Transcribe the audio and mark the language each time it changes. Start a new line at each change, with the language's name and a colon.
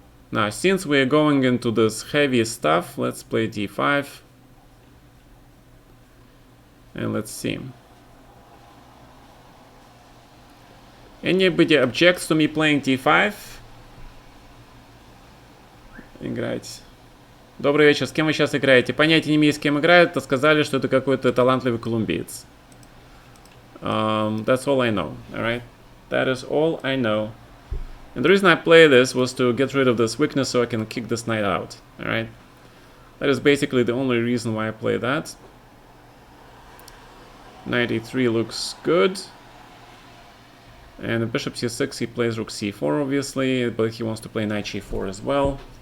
English: Now, since we are going into this heavy stuff, let's play d5. And let's see. Anybody objects to me playing d5?
Russian: Играть. Добрый вечер, с кем вы сейчас играете? Понятия не имею, с кем играют, то сказали, что это какой-то талантливый колумбиец.
English: That's all I know, alright? That is all I know. And the reason I play this was to get rid of this weakness so I can kick this knight out, alright? That is basically the only reason why I play that. Knight e3 looks good. And the bishop c6, he plays rook c4 obviously, but he wants to play knight g4 as well.